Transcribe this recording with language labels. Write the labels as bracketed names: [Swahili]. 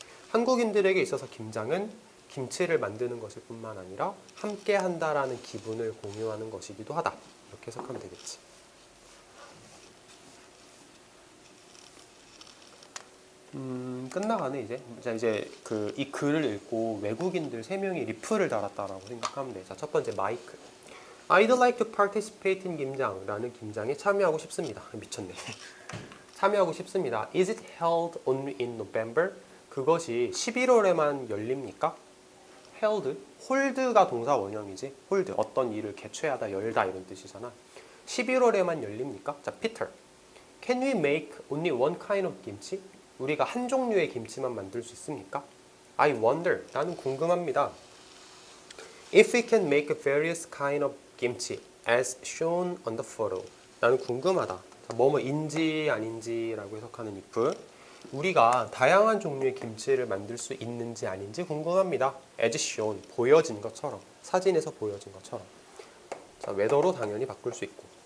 [Korean] 한국인들에게 있어서 김장은 김치를 만드는 것일 뿐만 아니라 함께 한다라는 기분을 공유하는 것이기도 하다. 이렇게 해석하면 되겠지. 끝나가네 이제. 자, 이제 이 글을 읽고 외국인들 3명이 리플을 달았다라고 생각하면 돼. 자, 첫 번째 마이크. [English] I'd like to participate in [Korean] 김장라는 김장에 참여하고 싶습니다. 미쳤네. 참여하고 싶습니다. [English] Is it held only in November? [Korean] 그것이 11월에만 열립니까? held, hold가 동사 원형이지. hold, 어떤 일을 개최하다, 열다 이런 뜻이잖아. 11월에만 열립니까? 자, Peter. [English] Can we make only one kind of 김치? [Korean] 우리가 한 종류의 김치만 만들 수 있습니까? [English] I wonder. [Korean] 나는 궁금합니다. [English] If we can make various kind of 김치 as shown on the photo. [Korean] 나는 궁금하다. 뭐뭐인지 아닌지라고 해석하는 if. 우리가 다양한 종류의 김치를 만들 수 있는지 아닌지 궁금합니다. as shown. 보여진 것처럼. 사진에서 보여진 것처럼. 자, whether로 당연히 바꿀 수 있고.